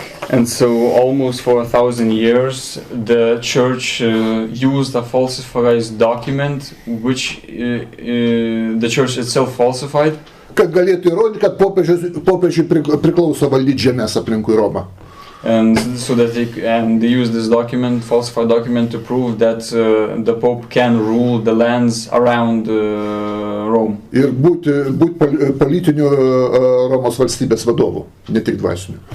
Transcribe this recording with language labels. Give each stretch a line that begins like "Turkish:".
English: And so almost for 1,000 years the church used a falsified document which the church itself falsified.
Lithuanian: Kad galėtų įrodyti, kad popiežiui priklauso valdyti žemės aplinkui Romą.
English: And so that they use this document, falsified document, to prove that the Pope can rule the lands around Rome.
Lithuanian: Ir būti politiniu Romos valstybės vadovu, ne tik dvasiniu.